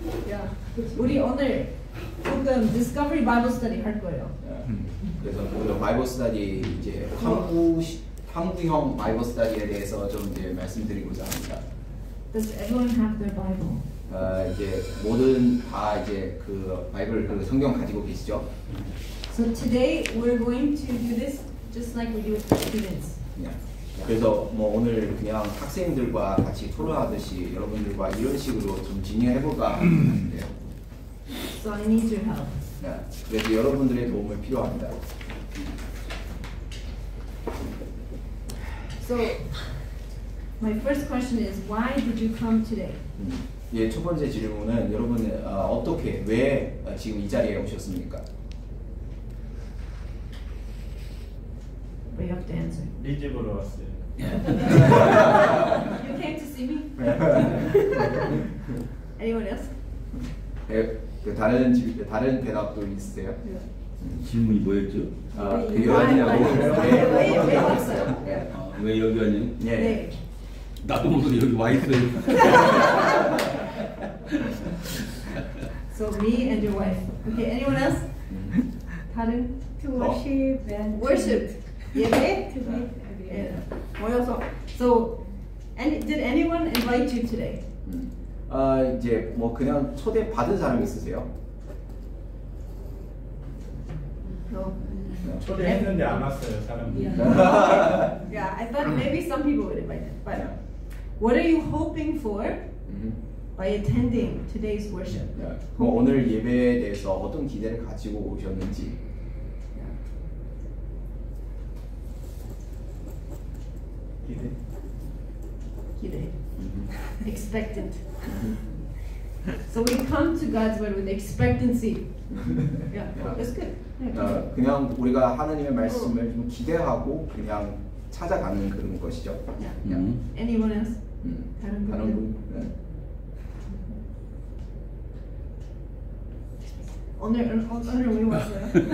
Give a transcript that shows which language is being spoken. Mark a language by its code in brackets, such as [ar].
[ko] 야, 우리 오늘 조금 Discovery Bible Study 할 거예요. 그래서 오늘 바이블 스터디 이제 한국형 바이블 스터디에 대해서 좀 이제 말씀드리고자 합니다. [en] Does everyone have their Bible? [ko] 이제 모든 다 이제 그 바이블 그 성경 가지고 계시죠? [en] So today we're going to do this just like we do with the students. [ko] 그래서 뭐 오늘 그냥 학생들과 같이 토론하듯이 여러분들과 이런 식으로 좀 진행해볼까 하는데요. [en] So I need your help. [ko] 그래서 여러분들의 도움을 필요합니다. [en] So my first question is, why did you come today? [ko] 예, 첫 번째 질문은 여러분 어떻게 왜 지금 이 자리에 오셨습니까? [en] But you have to answer. [ko] 네 집으로 왔어요. [en] You came to see me? Anyone else? [ko] 예, 그 다른 대답도 있으세요? 질문이 뭐였죠? 그 여자냐고 왜 왔어요? 왜 여기 왔냐? 예. 네. 나도 모르게 여기 와 있어요. [en] So me and your wife. Okay. Anyone else? [ko] 다른? [en] To worship and Worship. [ko] 예배? [en] to make [ko] 예. 모여서. [en] So, did anyone invite you today? [ko] 이제 뭐 그냥 초대 받은 사람 있으세요? [en] No. [ko] 초대했는데 안 왔어요, 사람들이. [en] Yeah, I thought maybe some people would invite them. But what are you hoping for by attending today's worship? [ko] 뭐 오늘 예배에 대해서 어떤 기대를 가지고 오셨는지. 기대. [en] Expectant. So we come to God's word with expectancy. Yeah, that's good. Yeah. [ko] 그냥 우리가 하나님의 말씀을 좀 기대하고 그냥 찾아가는 그런 것이죠. [en] Yeah. Anyone else? [ko] 다른 분들? 분? 네. 오늘 왜 왔어요?